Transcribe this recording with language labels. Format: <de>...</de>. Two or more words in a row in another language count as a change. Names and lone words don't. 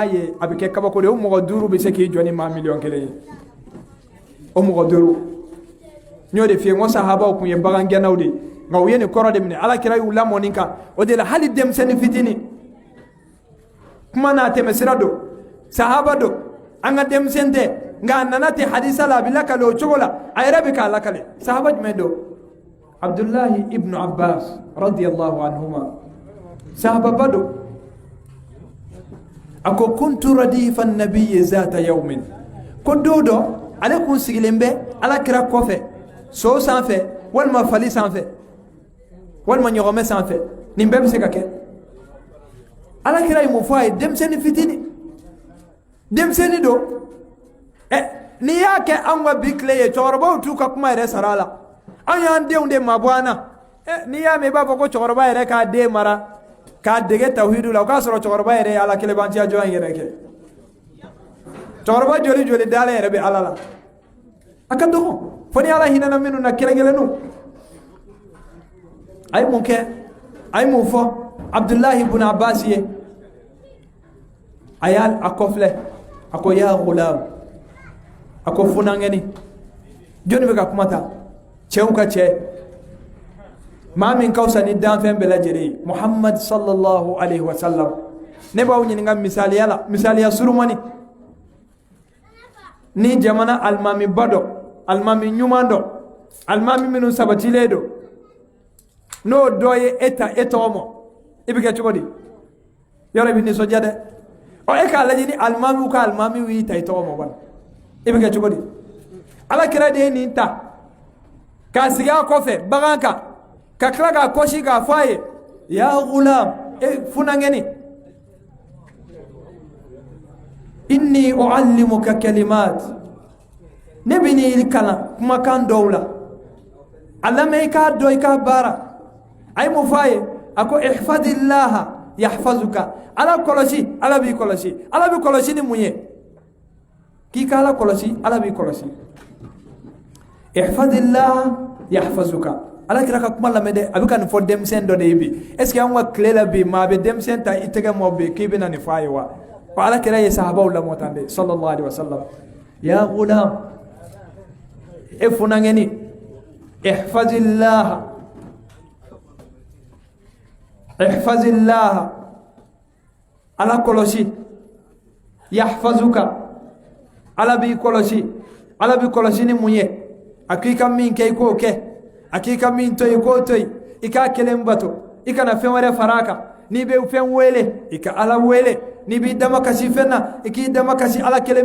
<bm>ye a bɛ kɛ kabako de ye o mɔgɔ 5 bɛ se k'i jɔ ni maa 1,000,000 ye o mɔgɔ 5 n y'o de f'i ye n ko sahabaw tun ye bagangɛnnaw de nka u ye nin kɔrɔ de minɛ ala kira y'u lamɔ nin kan o de la hali denmisɛnnin fitinin kuma n'a tɛmɛ sira don sahaba don an ka denmisɛn tɛ nka a nana ten hadisa la a bɛ lakale o cogo la a yɛrɛ bɛ k'a lakale sahaba jumɛn don abdullahi ibnu abbas</bm> <ar>رضي الله عنهما</ar> <bm>sahababa don a ko</bm> <ar>كنت رديف النبي ذات يوم</ar> <bm>ko don dɔ ale kun sigilen bɛ ala kira kɔfɛ so sanfɛ walima fali sanfɛ walima ɲɔgɔmɛ sanfɛ nin bɛɛ bɛ se ka kɛ ala kira ye mun fɔ a ye denmisɛnnin fitinin denmisɛnnin don n'i y'a kɛ anw ka bi tile ye cɛkɔrɔbaw t'u ka kuma yɛrɛ sara a la an y'an denw de mabɔ an na n'i y'a mɛn i b'a fɔ ko cɛkɔrɔba yɛrɛ k'a den mara k'a dege tawhidu la o k'a sɔrɔ cɛkɔrɔba yɛrɛ ye ala kelebanciya jɔn in yɛrɛ kɛ cɛkɔrɔba joli dalen yɛrɛ bɛ ala la a ka dɔgɔ fo ni ala hinɛna minnu na kelen-kelenninw a ye mun kɛ a ye mun fɔ abdullahi ibn abbas ye a y'a kɔfilɛ a ko</bm> <ar>يا غلام</ar> <bm>a ko funangɛni jɔnni bɛ ka kuma ta cɛw ka cɛ maa min ka fisa ni danfɛn bɛɛ lajɛlen ye muhammad</bm> <ar>صلى الله عليه وسلم</ar> <bm>ne b'aw ɲininka misaliya la misaliya surumani ni jamana alimamiba dɔ alimami ɲuman dɔ alimami minnu sabatilen don n'o dɔ ye e ta e tɔgɔ ma i bɛ kɛ cogo di yɔrɔ i bɛ nisɔndiya dɛ e k'a lajɛ ni alimamiw ka alimamiw y'i ta i tɔgɔ ma wala i bɛ kɛ cogo di ala kira de ye nin ta k'a sigi a kɔfɛ bagan kan ka tila k'a kɔsi k'a fɔ a ye</bm> <ar>يا غلام</ar> <bm>funangɛni</bm> <ar>إني أعلمك كلمات</ar> <bm>ne bɛ n'i kalan kumakan dɔw la a lamɛn i k'a dɔn i k'a baara a ye mun fɔ a ye a ko</bm> <ar>احفظ الله يحفظك</ar> <bm>ala kɔlɔsi ala b'i kɔlɔsi ala b'i kɔlɔsi ni mun ye k'i ka ala kɔlɔsi ala b'i kɔlɔsi</bm> <ar>احفظ الله يحفظك</ar> <bm>ala kira ka kuma lamɛn dɛ a bɛ ka nin fɔ denmisɛn dɔ de ye bi</bm> <fr>est ce que</fr> <bm>an ka tile la bi maa bɛ denmisɛn ta i tɛgɛ mɔ bi k'i bɛna nin fɔ a ye wa ko ala kira ye sahabaw lamɔ tan de</bm> <ar>صلى الله عليه وسلم يا غلام</ar> <bm>e funangɛni</bm> <ar>احفظ الله احفظ الله</ar> <bm>ala kɔlɔsi yahfazuka ala b'i kɔlɔsi ni mun ye a k'i ka min kɛ i k'o kɛ a k'i ka min to i k'o to yen i k'a kelen bato i kana fɛn wɛrɛ fara a kan n'i bɛ fɛn wele i ka ala wele n'i b'i dama kasi fɛn na i k'i dama kasi ala kelen</bm>